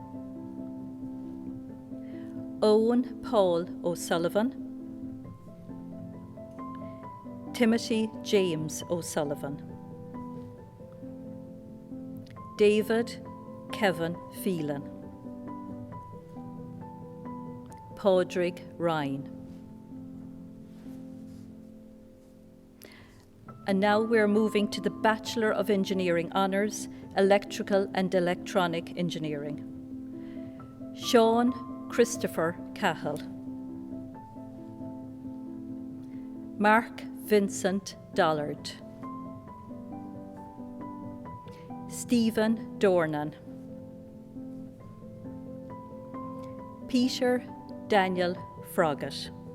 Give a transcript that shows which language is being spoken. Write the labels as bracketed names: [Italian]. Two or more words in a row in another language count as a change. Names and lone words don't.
[English] Owen Paul O'Sullivan. Timothy James O'Sullivan. David Kevin Phelan. Padraig Ryan. And now we're moving to the Bachelor of Engineering Honours, Electrical and Electronic Engineering. Sean Christopher Cahill. Mark Vincent Dollard. Stephen Dornan. Peter Daniel Froggatt.